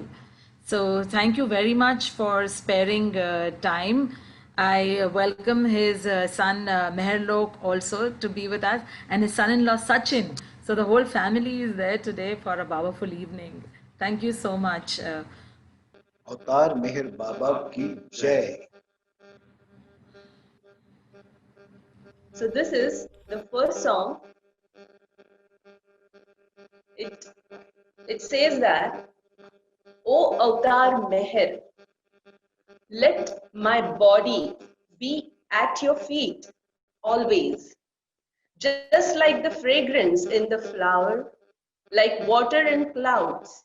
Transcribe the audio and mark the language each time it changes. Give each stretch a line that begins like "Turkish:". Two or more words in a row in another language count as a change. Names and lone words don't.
English: So thank you very much for sparing time. I welcome his son Meherlok also to be with us, and his son-in-law Sachin. So the whole family is there today for a Babaful evening. Thank you so much.
Hindi: अवतार मेहर बाबा की जय.
English: So this is the first song. It says that, O Avatar Meher, let my body be at your feet always, just like the fragrance in the flower, like water in clouds.